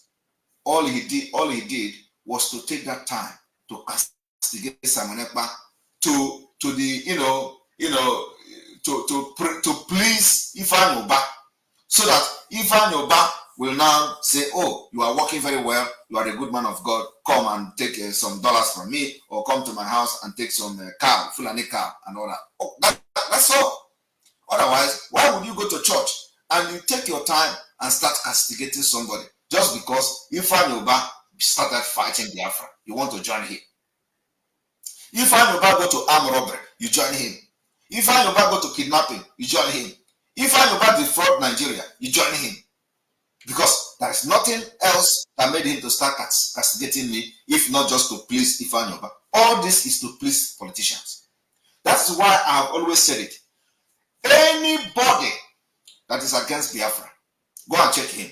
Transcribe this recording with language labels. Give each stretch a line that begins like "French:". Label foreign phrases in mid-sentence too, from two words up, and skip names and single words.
English: All he did was to take that time to castigate Simon Ekpa, to please Ifeanyi Ubah, so that Ifeanyi Ubah will now say, oh, you are working very well, you are a good man of God, come and take some dollars from me, or come to my house and take some cow, Fulani cow, and all that. Oh, that's all. Otherwise, why would you go to church and you take your time and start castigating somebody just because Ifeanyi Ubah started fighting Biafra? You want to join him. Ifeanyi Ubah go to armed robbery, you join him. Ifeanyi Ubah go to kidnapping, you join him. Ifeanyi Ubah defraud Nigeria, you join him. Because there is nothing else that made him to start castigating me, if not just to please Ifeanyi Ubah. All this is to please politicians. That's why I have always said it. Anybody that is against Biafra, go and check him.